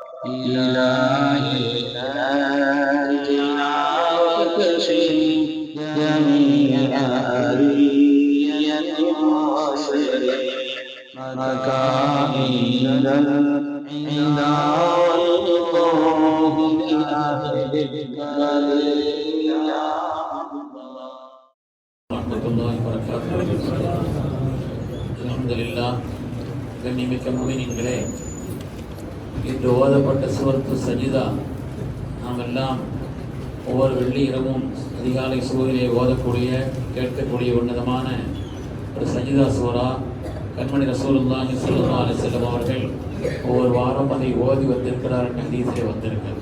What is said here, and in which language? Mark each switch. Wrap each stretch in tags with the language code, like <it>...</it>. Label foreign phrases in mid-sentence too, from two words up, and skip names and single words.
<ar>إلهي نجنا وكشف جميع أذية وصل مكائد العدا والخوف لأهلك يا ورحمة الله وبركاته. الحمد لله.</ar> <ta>கண்ணியமிக்க முஃமினீன்களே, இன்று ஓதப்பட்ட சூரத்து சஜிதா நாம் எல்லாம் ஒவ்வொரு வெள்ளி இரவும் அதிகாலை சூரிலே ஓதக்கூடிய கேட்கக்கூடிய உன்னதமான ஒரு சஜிதா சூரா. கண்மணி</ta> <ar>رسول الله صلى الله عليه وسلم</ar> <ta>அவர்கள் ஒவ்வொரு வாரம் அதை ஓதி வந்திருக்கிறார் என்ற ஹதீஸிலே வந்திருக்கிறது.</ta>